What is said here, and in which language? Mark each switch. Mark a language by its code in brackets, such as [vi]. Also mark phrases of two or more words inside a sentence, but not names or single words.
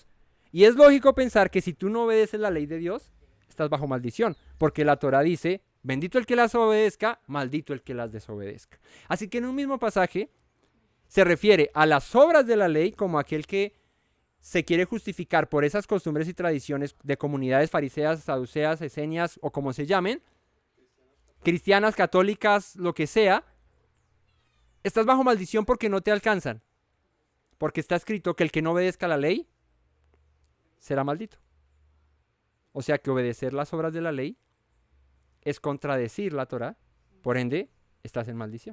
[es] Y es lógico pensar que si tú no obedeces la ley de Dios, estás bajo maldición, porque la Torah dice, bendito el que las obedezca, maldito el que las desobedezca. Así que en un mismo pasaje se refiere a las obras de la ley como aquel que se quiere justificar por esas costumbres y tradiciones de comunidades fariseas, saduceas, esenias o como se llamen, cristianas, católicas, lo que sea. Estás bajo maldición porque no te alcanzan. Porque está escrito que el que no obedezca la ley será maldito. O sea que obedecer las obras de la ley es contradecir la Torah, por ende estás en maldición.